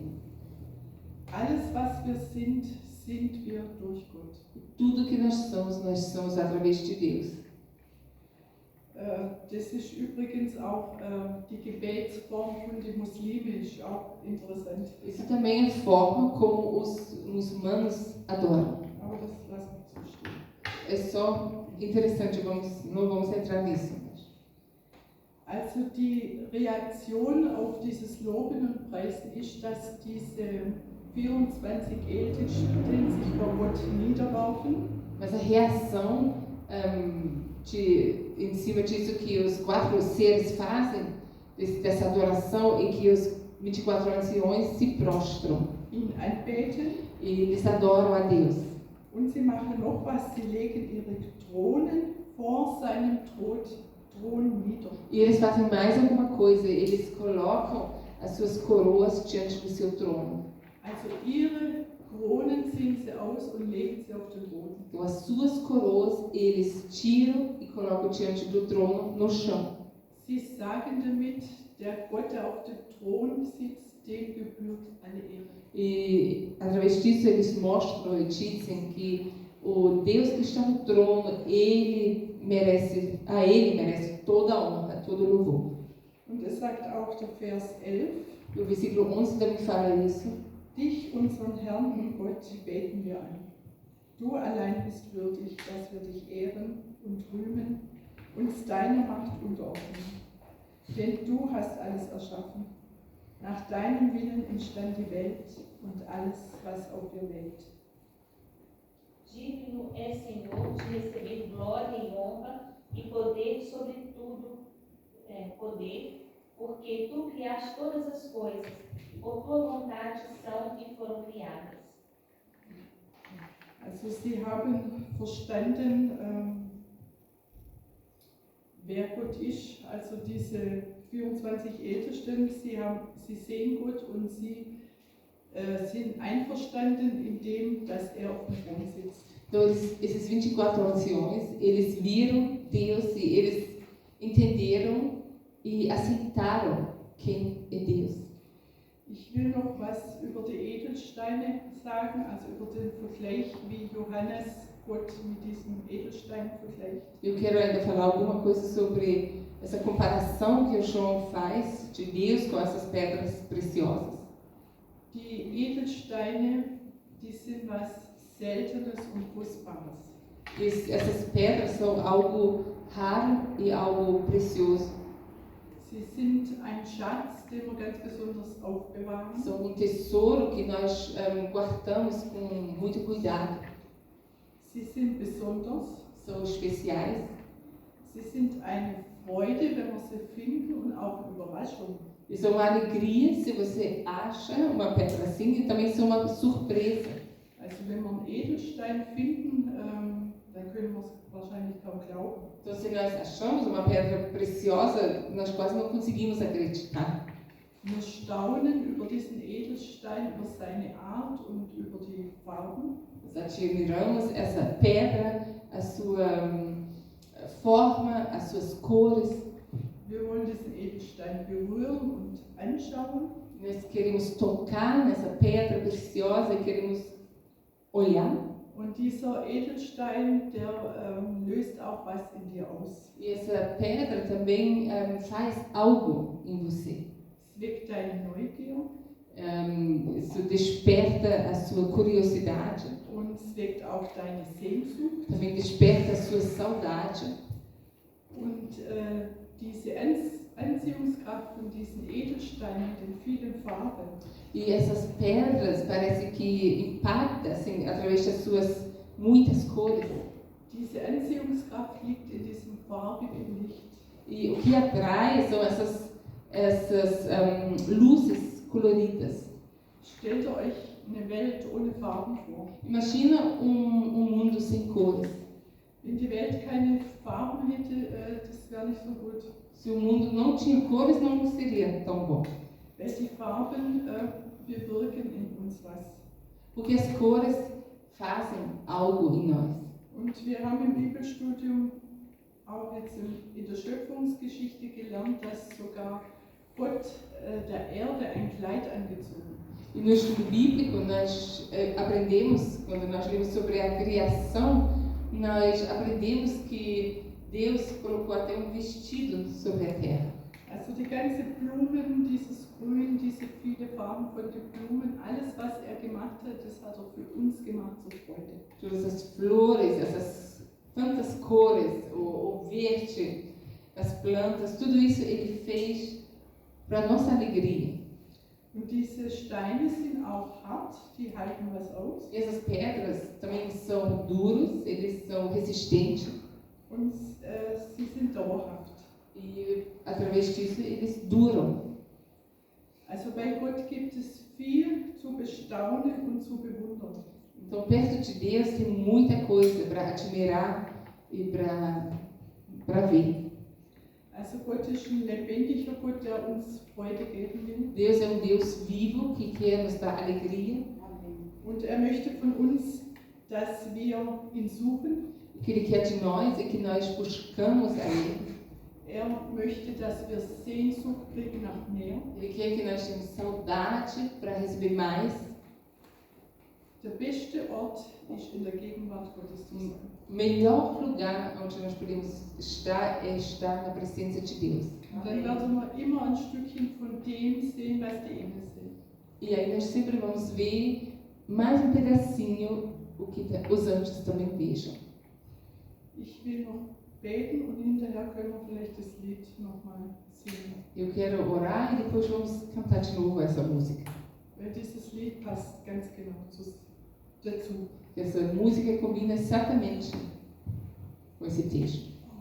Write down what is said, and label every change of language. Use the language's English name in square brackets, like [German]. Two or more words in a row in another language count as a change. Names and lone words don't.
[German] Alles, was wir sind wir durch Gott. [Portuguese] Tudo que nós somos através de Deus. [German] Das ist übrigens auch die Gebetsform von den Muslimen, ist auch interessant. [Portuguese] Isso também é a forma como os muçulmanos adoram. [German] Aber das lassen wir so stehen. [Portuguese] É só interessante, não vamos entrar nisso. [German] Also die Reaktion auf dieses Loben und Preisen ist, dass diese 24 Ältesten sich vor Gott niederwerfen. [Portuguese] Mas a reação em cima disso que os 4 seres fazem, dessa adoração, em que os 24 anciões se prostram. [German] Ihn anbeten. [Portuguese] E eles adoram a Deus. [German] Und sie machen noch was, sie legen ihre Thronen vor seinem Thron nieder. [Portuguese] E eles fazem mais alguma coisa, eles colocam as suas coroas diante do seu trono. [German] Also ihre Kronen ziehen sie aus und legen sie auf den Boden. [Portuguese] Então as suas coroas eles tiram e colocam diante do trono no chão. [German] Sie sagen damit, der Gott, der auf dem Thron sitzt, dem gebührt alle Ehre. [Portuguese] E através disso eles mostram e dizem que o Deus que está no trono, a ele merece toda a honra, todo o louvor. [German] Und es sagt auch der Vers 11, [Portuguese] E o versículo 11 também fala isso. [German] Dich, unseren Herrn und Gott, beten wir an. Du allein bist würdig, dass wir dich ehren und rühmen, uns deiner Macht unterordnen. Denn du hast alles erschaffen. Nach deinem Willen entstand die Welt und alles, was auf ihr lebt. [Portuguese] Digno é, Senhor, de receber glória e honra e poder sobre tudo, porque tu criaste todas as coisas, por tua vontade são e foram criadas. [German] Also sie haben verstanden, wer Gott ist, also diese 24 Ältesten, sie sehen Gott und sie sind einverstanden in dem, dass er auf dem Thron sitzt. [Portuguese] Então, esses 24 anciões, eles viram Deus e eles entenderam e aceitaram quem é Deus. [German] Ich will noch was über die Edelsteine sagen, also über den Vergleich, wie Johannes Gott mit diesem Edelstein vergleicht. [Portuguese] Eu quero ainda falar alguma coisa sobre essa comparação que o João faz de Deus com essas pedras preciosas. [German] Die Edelsteine, die sind was Seltenes und Kostbares. [Portuguese] Essas pedras são algo raro e algo precioso. [German] Sie sind ein Schatz, den wir ganz besonders aufbewahren. [Portuguese] São tesouro que nós guardamos com muito cuidado. [German] Sie sind besonders. [Portuguese] São especiais. [German] Sie sind eine Freude, wenn wir sie finden, und auch Überraschung. [Portuguese] E são uma alegria se você acha uma pedra assim, e também são uma surpresa. [German] Also wenn wir einen Edelstein finden, dann können wir es wahrscheinlich kaum glauben. [Portuguese] Então, se nós achamos uma pedra preciosa, nós quase não conseguimos acreditar. [German] Wir staunen über diesen Edelstein, über seine Art und über die Farben. [Portuguese] Nós admiramos essa pedra, a sua forma, as suas cores. [German] Wir wollen diesen Edelstein berühren und anschauen. [Portuguese] Nós queremos tocar nessa pedra preciosa e queremos olhar. [German] Und dieser Edelstein, der löst auch was in dir aus. [Portuguese] E essa pedra também faz algo em você. [German] Es weckt deine Neugier [Portuguese] Isso desperta a sua curiosidade, [German] und es weckt auch deine Sehnsucht. [Portuguese] também desperta a sua saudade. [German] Und diese Anziehungskraft von diesen Edelsteinen mit den vielen Farben, [Portuguese] E essas pedras parece que impactam assim, através das suas muitas cores. [German] diese Anziehungskraft liegt in diesem farbigen Licht. [Portuguese] E o que atrai são essas luzes coloridas. [German] Stellt euch eine Welt ohne Farben vor. [Portuguese] Imagina mundo sem cores. [German] Wenn die Welt keine Farben hätte, das wäre nicht so gut. [Portuguese] Se o mundo não tinha cores, não seria tão bom. [German] Weil die Farben bewirken in uns was. [Portuguese] Porque as cores fazem algo em nós. [German] Und wir haben im Bibelstudium auch jetzt in der Schöpfungsgeschichte gelernt, dass sogar Gott der Erde ein Kleid angezogen hat. [Portuguese] E no estudo bíblico, nós aprendemos, quando nós lemos sobre a criação, nós aprendemos que Deus colocou até vestido sobre a terra. [German] Also die ganze Blumen, dieses Grün, diese viele Farben von den Blumen, alles was gemacht hat, das hat für uns gemacht zur Freude. [Portuguese] Todas as flores, essas tantas cores, o verde, as plantas, tudo isso ele fez para nossa alegria. [German] Und diese Steine sind auch hart, die halten was aus. [Portuguese] E essas pedras também são duros, eles são resistentes [German] Und sie sind dauerhaft. [Portuguese] e através disso eles duram. [German] Also bei Gott gibt es viel zu bestaunen und zu bewundern. [Portuguese] Então perto de Deus tem muita coisa para admirar e para ver. [German] Also Gott ist ein lebendiger Gott, der uns Freude geben will. [Portuguese] Deus é Deus vivo que quer nos dar alegria, [German] Und er möchte von uns, dass wir ihn suchen. [Portuguese] que Ele quer de nós e que nós buscamos a Ele. [German] Er möchte, dass wir Sehnsucht kriegen nach mehr. [Portuguese] Ele quer que nós tenhamos saudade para receber mais. [German] Der beste Ort ist in der Gegenwart Gottes zu sein. [Portuguese] O melhor lugar onde nós podemos estar é estar na presença de Deus. [German] Und dann werden wir immer ein Stückchen von dem sehen, was die Engel sehen. [Portuguese] E aí nós sempre vamos ver mais pedacinho o que os anjos também vejam. [German] Ich will noch beten und hinterher können wir vielleicht das Lied nochmal singen. [Portuguese] Eu quero orar e depois vamos cantar de novo essa música. [German] Weil dieses Lied passt ganz genau dazu. [Portuguese] Essa música combina exatamente com esse texto.